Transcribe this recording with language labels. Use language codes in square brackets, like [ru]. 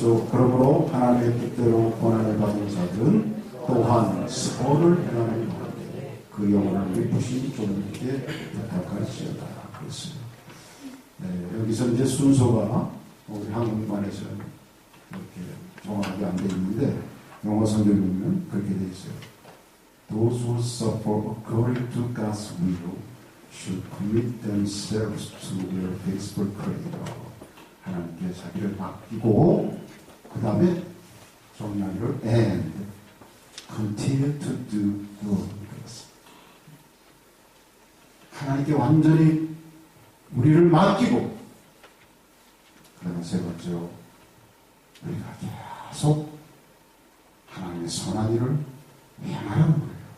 [ko] 그러므로 하나님의 뜻대로 고난을 받은 자들은 또한 선을 행하는 가운데 그 영혼을 기쁘신 종에게 부탁할지어다. 그랬어요. 네, 여기서 이제 순서가 우리 한국말에서는 이렇게 정확하게 안 되어 있는데 영어 성경에 보면 그렇게 되어 있어요. [en] Those who suffer according to God's will should commit themselves to their faithful Creator. [ko] 하나님께 자기를 맡기고 그 다음에 정리하기를 [en] and continue to do good. [ko] 하나님께 완전히 우리를 맡기고, 그 다음에 세 번째로 우리가 계속 하나님의 선한 일을 행하라는 거예요.